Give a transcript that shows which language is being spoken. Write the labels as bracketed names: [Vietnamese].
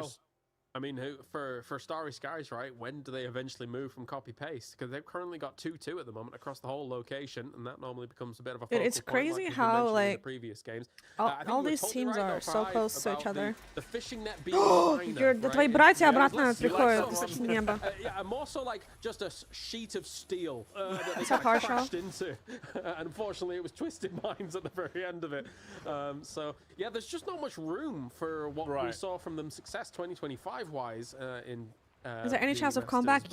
[English] Well, I mean, for Starry Skies, right? When do they eventually move from copy-paste? Because they've currently got 2-2 at the moment across the whole location, and that normally becomes a bit of a focal it's crazy point, how, like, in the previous games. All these teams are so close to each other. The fishing net being minor, [Russian] да твои братья обратно приходят с неба. [English] Yeah, more so like just a sheet of steel that they crashed into. Unfortunately, it was twisted minds at the very end of it. So, yeah, there's just not much room for what we saw from them success 2025-wise in is there any chance of comeback?